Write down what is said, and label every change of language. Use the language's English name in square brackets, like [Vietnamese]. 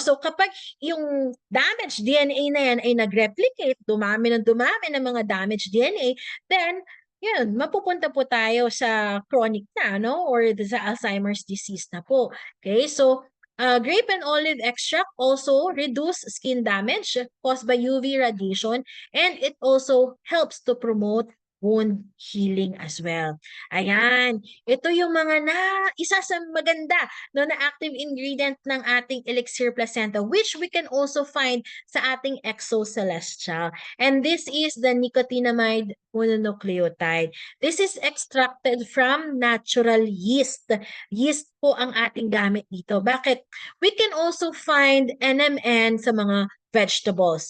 [Filipino] So kapag yung damaged DNA na yan ay nag-replicate, dumami ng mga damaged DNA, then yun, mapupunta po tayo sa chronic na, no? Or sa Alzheimer's disease na po. [English] Okay, so grape and olive extract also reduce skin damage caused by UV radiation, and it also helps to promote wound healing as well. [Filipino] Ayan, ito yung mga isa sa maganda no, na active ingredient ng ating elixir placenta, which we can also find sa ating exocelestial. [English] And this is the nicotinamide mononucleotide. This is extracted from natural yeast. [Filipino] Yeast po ang ating gamit dito. Bakit? [English] We can also find NMN [Filipino] sa mga vegetables.